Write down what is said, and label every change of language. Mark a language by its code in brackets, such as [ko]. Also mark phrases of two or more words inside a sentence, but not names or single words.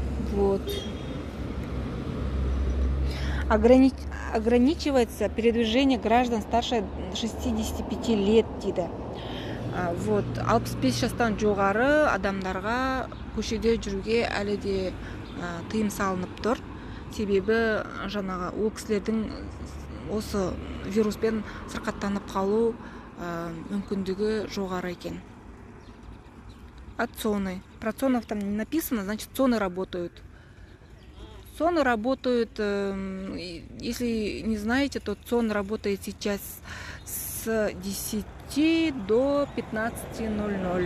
[ru] Вот. Ограничивается передвижение граждан старше 65 лет дейді. Вот. [kk] 65 жастан жоғары адамдарға көшеде жүруге әлі де тыйым салынып тұр. Себебі жаңағы ол кісілердің осы вируспен сырқаттанып қалу мүмкіндігі жоғары екен. [ru] От зоны. Про зонов там не написано, значит зоны работают. Зоны работают, если не знаете, то зона работает сейчас с 10 до 15:00.